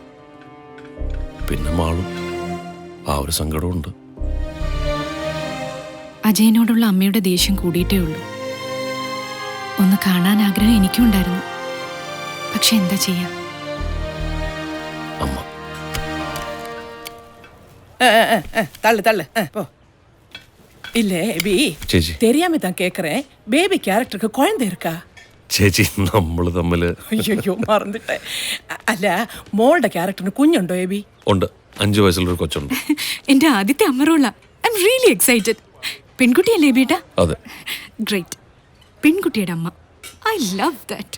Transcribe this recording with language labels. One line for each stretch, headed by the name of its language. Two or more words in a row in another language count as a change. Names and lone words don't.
Malayalam: പിന്നെ മാളും ആ ഒരു സങ്കടമുണ്ട്. അജയനോടുള്ള അമ്മയുടെ ദേഷ്യം കൂടിയിട്ടേ ഉള്ളൂ. ഒന്ന് കാണാൻ ആഗ്രഹം എനിക്കും ഉണ്ടായിരുന്നു. പക്ഷെ എന്താ ചെയ്യാ? അമ്മ
Tamil: தள்ளு தள்ளு போ. இல்ல பி
Malayalam: ചേച്ചി.
Tamil: தெரியாம தான் கேக்குறேன். பேபி கேரக்டருக்கு குழந்தை இருக்கா?
Malayalam: ചേച്ചി, നമ്മള് തമ്മില്. അയ്യോ മറന്നിട്ടെ. അല്ല മോളുടെ ക്യാരക്ടറിന് കുഞ്ഞുണ്ടോ എബി? ഉണ്ട്. 5 വയസ്സുള്ളൊരു കൊച്ചുണ്ട്. എന്റെ ആദ്യത്തെ അമ്മ റോളാ.
English: I am really excited.
Malayalam: പെൺകുട്ടിയല്ലേ ബേട്ടാ? അതെ. ഗ്രേറ്റ്. പെൺകുട്ടിയുടെ അമ്മ.
English: I love that.